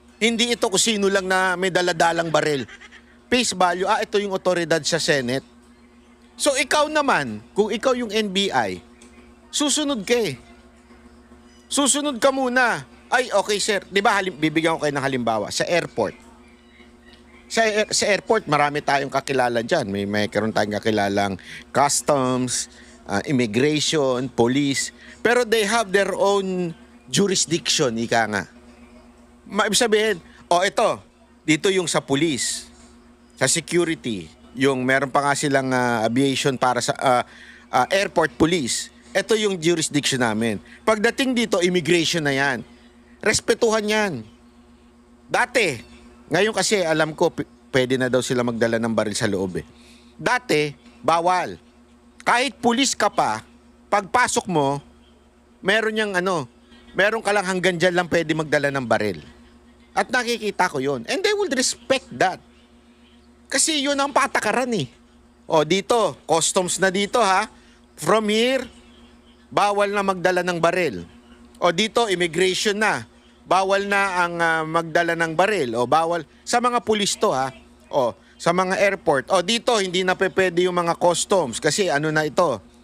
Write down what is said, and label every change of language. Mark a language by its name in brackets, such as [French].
[Filipino] Hindi ito kung sino lang na may daladalang baril. Face value, ito yung otoridad sa Senate. So ikaw naman, kung ikaw yung NBI, susunod ka Susunod ka muna. Ay, okay sir. Di ba, bibigyan ko kayo ng halimbawa. Sa airport. Sa airport, marami tayong kakilala dyan. May karoon tayong kakilalang customs, immigration, police. Pero [English] they have their own jurisdiction, [Filipino] ika nga. Ibig sabihin, ito, dito yung sa police, sa security, yung meron pa nga silang aviation para sa airport police. Ito yung jurisdiction namin. Pagdating dito, immigration na yan. Respetuhan yan. Dati, ngayon kasi alam ko pwede na daw sila magdala ng baril sa loob eh. Dati, bawal. Kahit pulis ka pa, pagpasok mo, meron ka lang hanggang dyan lang pwede magdala ng baril. At nakikita ko yun. [English] And they will respect that. [Filipino] Kasi yun ang patakaran eh. O dito, customs na dito ha. [English] From here, [Filipino] bawal na magdala ng baril. O dito, immigration na. Bawal na ang magdala ng baril. O bawal, sa mga pulis to ha. O sa mga airport. O dito, hindi na pwede yung mga customs. Kasi ano na ito.